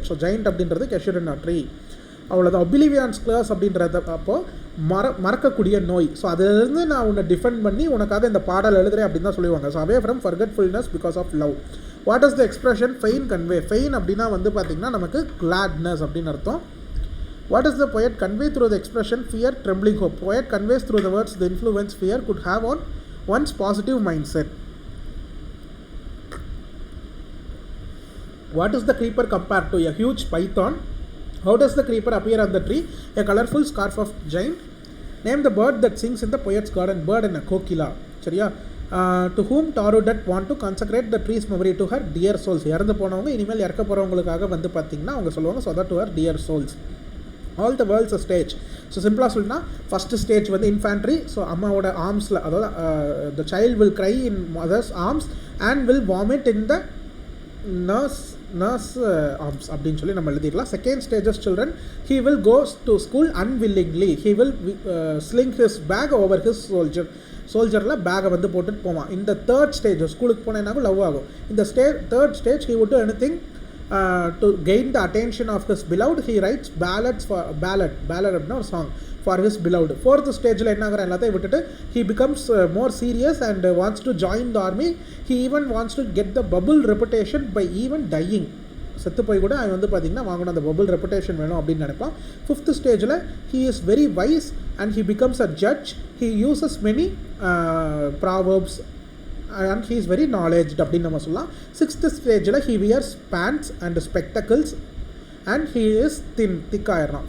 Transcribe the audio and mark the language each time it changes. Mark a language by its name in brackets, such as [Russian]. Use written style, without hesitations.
[Tamil] So giant அப்படின்றது கெஷரினா tree. அவ்வளோதான். ஒபிலிவியான்ஸ் class அப்படின்றது அப்போது மறக்கக்கூடிய நோய். ஸோ அதிலிருந்து நான் உன்னை டிஃபெண்ட் பண்ணி உனக்காக இந்த பாடல் எழுதுறேன் அப்படின்னு தான் சொல்லுவாங்க. [English] So away from forgetfulness because of love. What is the expression fain convey? [Tamil] Feign அப்படின்னா வந்து பார்த்திங்கன்னா நமக்கு கிளாட்னஸ் அப்படின்னு அர்த்தம். [English] What is the poet convey through the expression fear, trembling, hope? Poet conveys through the words the influence fear could have on one's positive mindset. What is the creeper compared to? A huge python. How does the creeper appear on the tree? A colorful scarf of giant. Name the bird that sings in the poet's garden. Bird and a kokila. சரியா? To whom Tarudat want to consecrate the tree's memory? To her dear souls. [Tamil] இறந்து போனவங்க இனிமேல் இறக்க போகிறவங்களுக்காக வந்து பார்த்திங்கன்னா அவங்க சொல்லுவாங்க, [English] so that to her dear souls. All the world's a stage. [Tamil] So சிம்பிளாக சொல்லினா ஃபஸ்ட்டு ஸ்டேஜ் வந்து இன்ஃபேண்ட்ரி. ஸோ அம்மாவோட ஆர்ம்ஸில், அதாவது [English] the child will cry in mother's arms and will vomit in the nurse arms [Tamil] அப்படின்னு சொல்லி நம்ம எழுதிடலாம். [English] Second stages children, he will go to school unwillingly. He will sling his bag over his [Tamil] சோல்ஜரில் பேகை வந்து போட்டுட்டு போவான். இந்த தேர்ட் ஸ்டேஜ் ஸ்கூலுக்கு போனேன்னாலும் லவ் ஆகும். [English] இந்த third stage he would do anything to gain the attention of his beloved. He writes ballads for ballad [Tamil] அப்படின்னா ஒரு song [English] for his beloved. [Tamil] Fourth ஸ்டேஜில் என்ன ஆகிற எல்லாத்தையும் விட்டுட்டு [English] he becomes more serious and wants to join the army. He even wants to get the bubble reputation by even dying. [Tamil] செத்து போய் கூட அவன் வந்து பார்த்திங்கன்னா வாங்கணும், அந்த பபுள் ரெப்புடேஷன் வேணும் அப்படின்னு நினைப்பான். [English] Fifth ஸ்டேஜில் he is very wise and he becomes a judge. He uses many proverbs and he is very knowledgeable [Tamil] அப்படின்னு நம்ம சொல்லலாம். [English] Sixth ஸ்டேஜில் he wears pants and spectacles and he is திக்காயிடறான்.